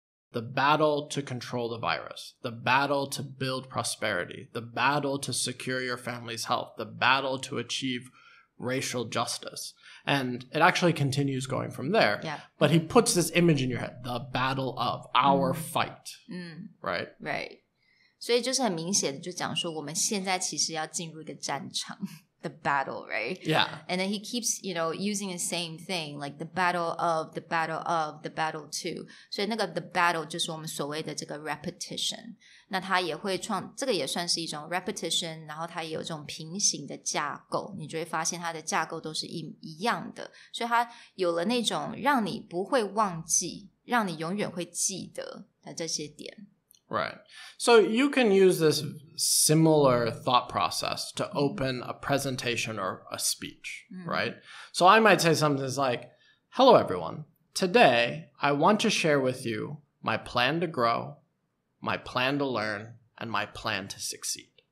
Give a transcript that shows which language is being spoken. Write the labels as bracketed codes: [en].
[en] The battle to control the virus, the battle to build prosperity, the battle to secure your family's health, the battle to achieve racial justice. And it actually continues going from there. Yeah. But he puts this image in your head, the battle of our fight, right? Right. [zh] 所以就是很明显的就讲说我们现在其实要进入一个战场。 [en] The battle, right? Yeah. And then he keeps, using the same thing, like the battle of, the battle of, the battle to. [zh] 所以那个 the battle 就是我们所谓的这个 repetition. 那它也会这个也算是一种 repetition, 然后它也有这种平行的架构，你就会发现它的架构都是一样的，所以它有了那种让你不会忘记，让你永远会记得的这些点。 [en] Right. So you can use this similar thought process to open a presentation or a speech, right? So I might say something like, hello, everyone. Today, I want to share with you my plan to grow, my plan to learn, and my plan to succeed.